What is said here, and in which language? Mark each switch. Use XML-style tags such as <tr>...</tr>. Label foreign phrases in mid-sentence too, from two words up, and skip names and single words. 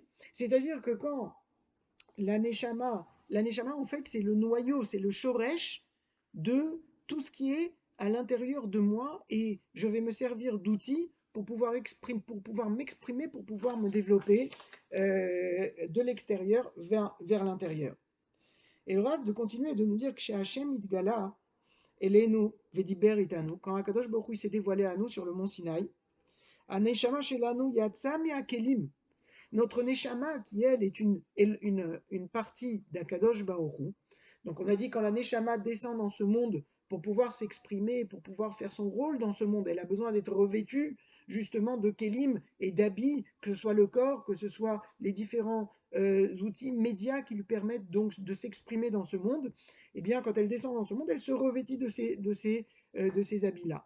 <fr>C'est-à-dire que quand la neshama en fait, c'est le noyau, c'est le shoresh de tout ce qui est à l'intérieur de moi, et je vais me servir d'outils pour pouvoir m'exprimer, pour pouvoir me développer de l'extérieur vers l'intérieur. Et le Rav de continuer de nous dire que chez</fr> <he>השם נתגלה, אלינו ודיבר איתנו,</he> <fr>quand Akadosh Baruch Hu s'est dévoilé à nous sur le mont Sinaï,</fr> <he>הנשמה שלנו יצאה מהכלים,</he> <fr>notre Neshama, qui elle est une partie d'Akadosh Baruch Hu. Donc on a dit quand la Neshama descend dans ce monde pour pouvoir s'exprimer, pour pouvoir faire son rôle dans ce monde, elle a besoin d'être revêtue justement de kelim et d'habits, que ce soit le corps, que ce soit les différents outils médias qui lui permettent donc de s'exprimer dans ce monde, eh bien quand elle descend dans ce monde, elle se revêtit de ces habits-là.</fr>